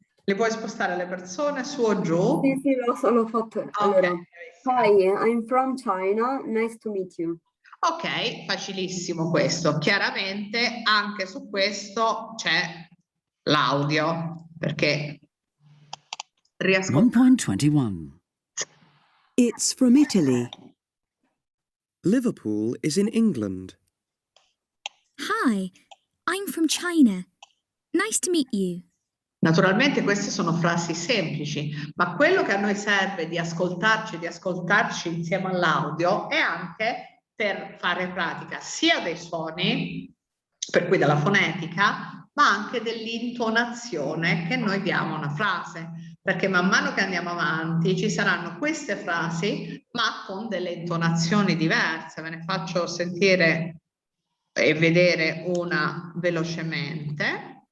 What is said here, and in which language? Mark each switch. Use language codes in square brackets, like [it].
[it] Le puoi spostare le persone su o giù? Sì, l'ho fatto. [en] Allora, hi, I'm from China, nice to meet you. [it] Ok, facilissimo questo. Chiaramente anche su questo c'è l'audio, perché riesco... 1.21 [en] It's from Italy. Liverpool is in England. Hi, I'm from China. Nice to meet you. [it] Naturalmente queste sono frasi semplici, ma quello che a noi serve di ascoltarci insieme all'audio è anche per fare pratica sia dei suoni, per cui della fonetica, ma anche dell'intonazione che noi diamo a una frase, perché man mano che andiamo avanti ci saranno queste frasi, ma con delle intonazioni diverse. Ve ne faccio sentire e vedere una velocemente.